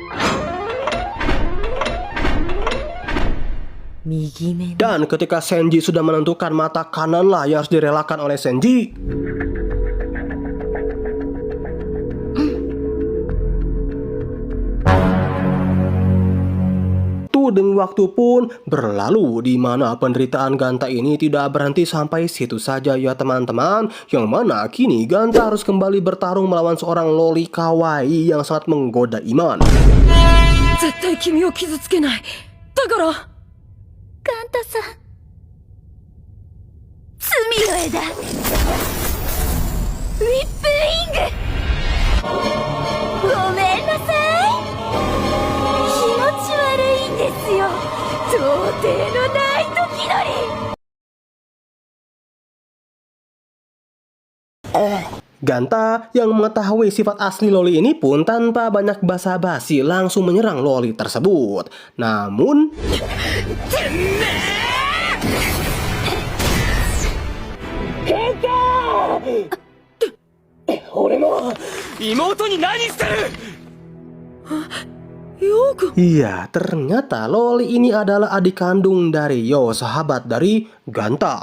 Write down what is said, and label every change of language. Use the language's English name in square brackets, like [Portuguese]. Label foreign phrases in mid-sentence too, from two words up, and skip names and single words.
[Indonesian] Dan ketika Senji sudah menentukan mata kananlah yang harus direlakan oleh Senji, Waktu demi waktu pun berlalu di mana penderitaan Ganta ini tidak berhenti sampai situ saja ya teman-teman. Yang mana kini Ganta harus kembali bertarung melawan seorang loli kawaii yang sangat menggoda iman. [Japanese] 絶対君を傷つけない。だから。ガンタさん。罪の枝。ウィップウィング。ごめんなさい。気持ち悪いんですよ。到底のない時乗り。 [Indonesian] Ganta yang mengetahui sifat asli loli ini pun tanpa banyak basa-basi langsung menyerang loli tersebut. Namun iya, ternyata loli ini adalah adik kandung dari Yo, sahabat dari Ganta.